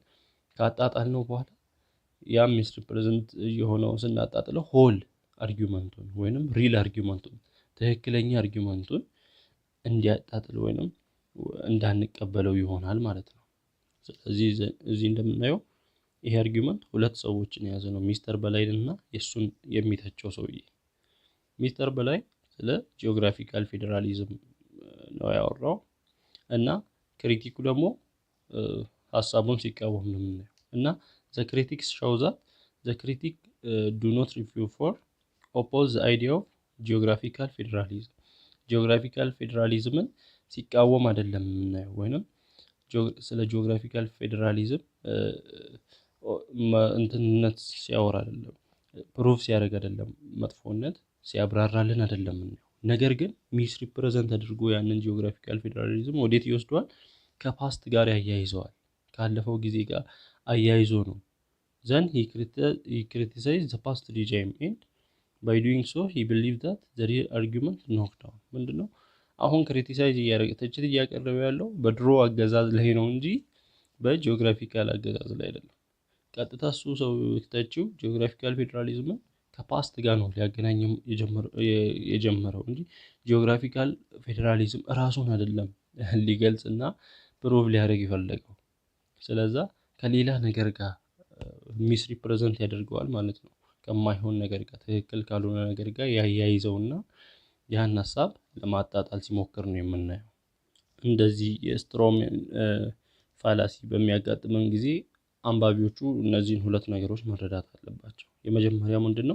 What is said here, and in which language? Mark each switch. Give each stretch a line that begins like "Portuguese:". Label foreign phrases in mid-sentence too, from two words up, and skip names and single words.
Amharic: ካጣጣልነው በኋላ ያ
English: mis represent
Amharic: የሆነው ስናጣጥለው ሆል አርጊውመንቱን ወይንም ሪል አርጊውመንቱን ትክክለኛ አርጊውመንቱን እንዲያጣጥል ወይንም እንዳንቀበለው ይሆናል ማለት ነው። ስለዚህ እዚህ እንደምናየው ይሄ አርጊውመንት ሁለት ሰዎችን የያዘ ነው፣ ሚስተር በላይንና የሱን የሚተቸው ሰውዬ። ሚስተር በላይ ስለ
English: geographical federalism
Amharic: ነው ያወራው እና ክሪቲኩ ደግሞ ሀሳቡን ሲቃወም ነው የምናየው። እና
English: the critics show that the critic do not refute for oppose the idea of geographical federalism። geographical federalism
Amharic: ሲቃወም አይደለም የምናየው ወይንም ስለ
English: geographical federalism
Amharic: እንትንነት ሲያወራ አይደለም፣ ፕሩፍ ሲያደርግ አይደለም፣ መጥፎነት ሲያብራራልን አይደለም የምናየው። ነገር ግን
English: mis represent
Amharic: አድርጎ ያንን
English: geographical federalism
Amharic: ወዴት ይወስደዋል? ከፓስት ጋር ያያይዘዋል። ካለፈው ጊዜ ጋር አያይዞ ነው። ዘን
English: he criticized the past regime and by doing so he believed that the real argument knocked down
Amharic: ምንድነው አሁን ክሪቲሳይዝ እያደረገ ትችት እያቀረበ ያለው በድሮ አገዛዝ ላይ ነው እንጂ በጂኦግራፊካል አገዛዝ ላይ አይደለም። ቀጥታ እሱ ሰው ተቺው
English: geographical federalism
Amharic: ከፓስት ጋር ነው ሊያገናኘው የጀመረው እንጂ
English: geographical federalism
Amharic: ራሱን አይደለም ሊገልጽና ፕሩቭ ሊያደርግ ይፈልጋል። ስለዚህ ከሌላ ነገር ጋር
English: mis represent
Amharic: ያደርገዋል ማለት ነው። ከማይሆን ነገር ጋር ትክክል ካልሆነ ነገር ጋር ያያይዘውና ያን ሐሳብ ለማጣጣል ሲሞክር ነው የምናየው። እንደዚህ
English: straw man fallacy
Amharic: በሚያጋጥመን ጊዜ አንባቢዎቹ እነዚህን ሁለት ነገሮች መረዳት አለባቸው። የመጀመሪያው ምንድነው?